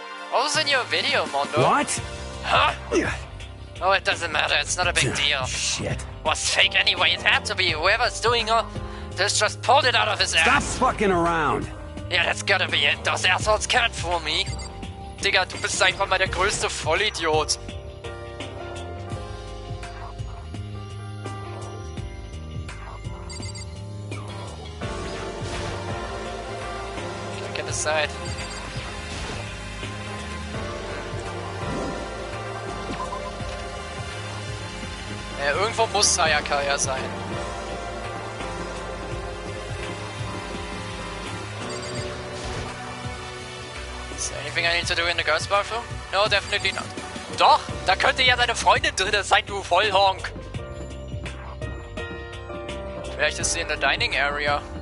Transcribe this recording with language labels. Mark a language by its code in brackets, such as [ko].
[en] What was in your video, Mondo? What? Huh? Oh, it doesn't matter. It's not a big deal. Shit. Was fake anyway. It had to be. Whoever's doing all this just pulled it out of his Stop ass. fucking around. Yeah, that's gotta be it. Those assholes can't fool me. [de] Digga, du bist einfach mal der größte Vollidiot. Keine Zeit. Ja, irgendwo muss Sayaka ja sein. [en] Is there anything I need to do in the girls' bathroom? No, definitely not. [de] Doch, da könnte ja deine Freundin drin sein, du Vollhonk. Vielleicht ist sie in der Dining Area.